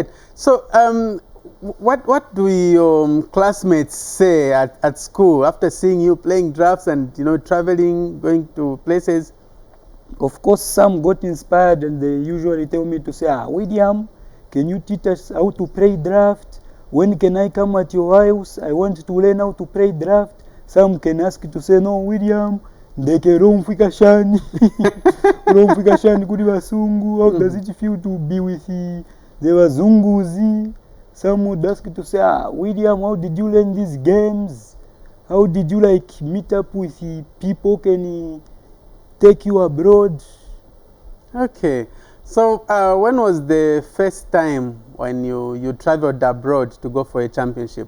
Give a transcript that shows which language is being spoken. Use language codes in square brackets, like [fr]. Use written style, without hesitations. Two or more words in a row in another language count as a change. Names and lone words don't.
[en] So, what do your classmates say at school after seeing you playing drafts and traveling, going to places? Of course, some got inspired and they usually tell me to say, William, can you teach us how to play draft? When can I come at your house? I want to learn how to play draft. Some can ask to say, no, William, [sn] ndeke romfika shani. Romfika shani kuri basungu. [en] How does it feel to be with the wazunguzi? Some would ask to say, William, how did you learn these games? How did you meet up with the people? Can take you abroad? Okay. So when was the first time when you traveled abroad to go for a championship?